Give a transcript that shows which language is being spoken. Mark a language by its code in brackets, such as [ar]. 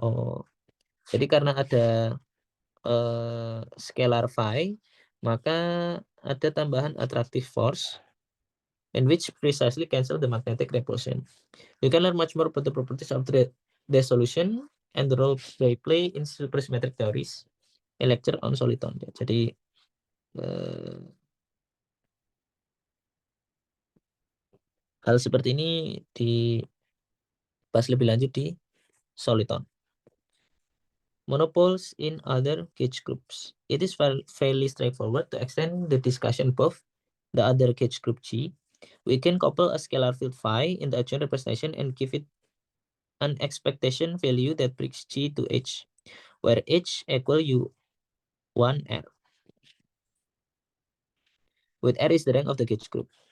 [id] Oh, jadi karena ada scalar phi, maka ada tambahan attractive force, [en] in which precisely cancel the magnetic repulsion. You can learn much more about the properties of the solution and the role they play in supersymmetric theories in lecture on soliton. [id] Jadi hal seperti ini dibahas lebih lanjut di soliton. [en] Monopoles in other gauge groups. It is fairly straightforward to extend the discussion above the other gauge group G. We can couple a scalar field phi in the adjoint representation and give it an expectation value that breaks G to H, where H equal U1R, with R is the rank of the gauge group.